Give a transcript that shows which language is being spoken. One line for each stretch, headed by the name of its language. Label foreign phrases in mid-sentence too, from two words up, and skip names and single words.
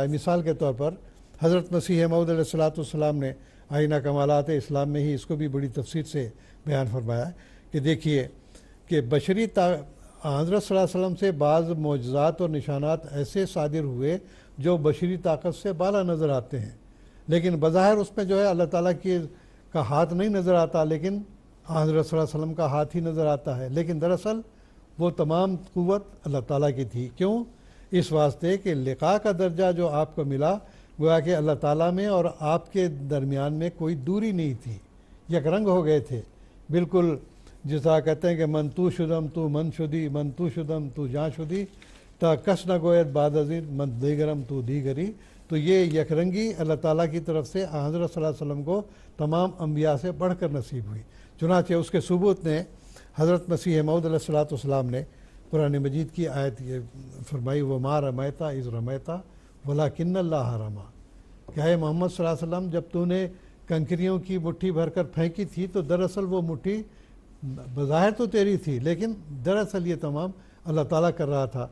Urdu: مثال کے طور پر حضرت مسیح موعود
Arabic: علیہ السلام
Urdu: نے آئینہ کمالات اسلام میں ہی اس کو بھی بڑی تفصیل سے بیان فرمایا کہ دیکھیے کہ بشری حضرت
Arabic: صلی اللہ علیہ وسلم
Urdu: سے بعض معجزات اور نشانات ایسے صادر ہوئے جو بشری طاقت سے بالا نظر آتے ہیں، لیکن بظاہر اس میں جو ہے اللہ تعالیٰ کا ہاتھ نہیں نظر آتا، لیکن حضرت
Arabic: صلی اللہ علیہ وسلم
Urdu: کا ہاتھ ہی نظر آتا ہے، لیکن دراصل وہ تمام قوت اللہ تعالیٰ کی تھی۔ کیوں؟ اس واسطے کہ لقاء کا درجہ جو آپ کو ملا، گویا کہ اللہ تعالیٰ میں اور آپ کے درمیان میں کوئی دوری نہیں تھی، یک رنگ ہو گئے تھے بالکل، جس طرح کہتے ہیں کہ
Persian: من تو شدم تو من شدی، من تو شدم تو جاں شدی، تا کس نہ گوید بعد ازین من دیگرم تو دیگری۔
Urdu: تو یہ یک رنگی اللہ تعالیٰ کی طرف سے حضرت
Arabic: صلی اللہ علیہ وسلم
Urdu: کو تمام انبیاء سے بڑھ کر نصیب ہوئی، چنانچہ اس کے ثبوت نے حضرت مسیح موعود
Arabic: علیہ السلام
Urdu: نے قرآن مجید کی آیت یہ فرمائی،
Arabic: وما رمیتا اذ رمیتا ولکن اللہ رما،
Urdu: کہ اے محمد
Arabic: صلی اللہ علیہ وسلم
Urdu: جب تو نے کنکریوں کی مٹھی بھر کر پھینکی تھی تو دراصل وہ مٹھی بظاہر تو تیری تھی، لیکن دراصل یہ تمام اللہ تعالیٰ کر رہا تھا۔